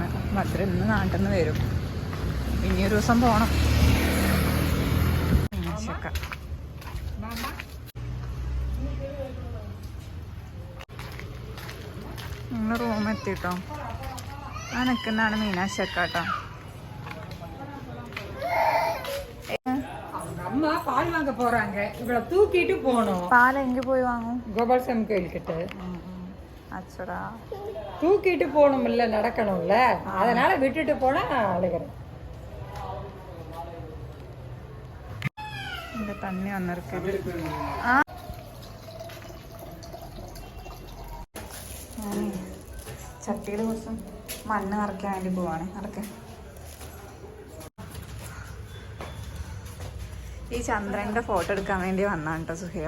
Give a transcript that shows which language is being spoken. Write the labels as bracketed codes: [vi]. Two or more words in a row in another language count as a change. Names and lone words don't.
[ml] ഭദ്ര ഇന്ന് നാട്ടിൽ നിന്ന് വരും. ഇനിയൊരു ദിവസം പോകണം. നിങ്ങൾ റൂം എത്തിട്ടോ. ആ നിൽക്കുന്നതാണ് മീനാക്ഷി അക്ക കേട്ടോ. [ta] அம்மா பால் வாங்க போறாங்க. இவளை தூக்கிட்டு போகணும். பால் எங்க போய் வாங்கும்? கோபால்சாமி கோயில் கிட்ட. அச்சடா. தூக்கிட்டு போகணும்ல, நடக்கணும்ல. அதனால விட்டுட்டு போனா அழுகிறேன். இந்த தண்ணி வந்திருக்கு. [ml] ചട്ടിയിൽ കുറച്ച് മണ്ണ് നിറയ്ക്കാൻ വേണ്ടി പോവാണ്. നടക്കെ. ഈ ചന്ദ്രൻ്റെ ഫോട്ടോ എടുക്കാൻ വേണ്ടി വന്നാണ് കേട്ടോ സുഹൈറ.